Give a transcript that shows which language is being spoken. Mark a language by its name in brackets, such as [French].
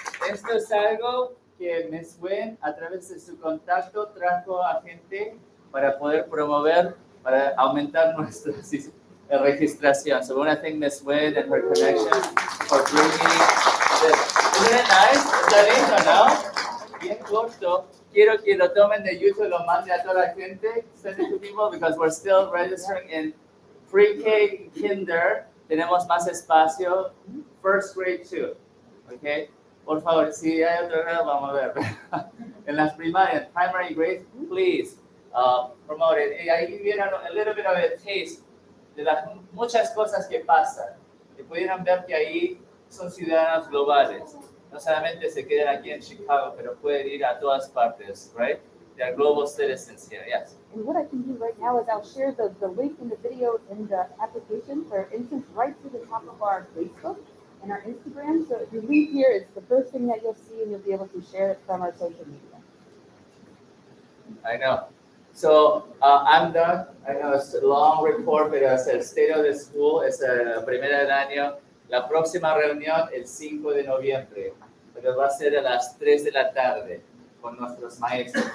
[Spanish] Esto es algo que Ms. Wen, a través de su contacto, trajo a gente para poder promover, para aumentar nuestra registración. [English] So I want to thank Ms. Wen and her connection for bringing this. Isn't it nice? [Spanish] ¿Está lindo, no? Bien corto. Quiero que lo tomen de YouTube y lo manden a toda la gente. [English] Send it to people because we're still registering in pre-K, kinder. [Spanish] Tenemos más espacio. [English] First grade too. Okay? [Spanish] Por favor, si hay otro grado, vamos a ver. En las primarias, [English] primary grades, please promote it. [Spanish] Y ahí vieron [English] a little bit of a taste [Spanish] de las muchas cosas que pasan. Y pudieron ver que ahí son ciudadanos globales. No solamente se quedan aquí en Chicago, pero pueden ir a todas partes, right? [English] They are global citizens here, yes. And what I can do right now is I'll share the link in the video in the application, for instance, right to the top of our Facebook and our Instagram. So if you leave here, it's the first thing that you'll see, and you'll be able to share it from our social media. I know. So I'm done. I know it's a long report, [Spanish] pero es el [English] State of the School, [Spanish] es la primera del año. La próxima reunión el 5 de noviembre, pero va a ser a las 3 de la tarde con nuestros maestros.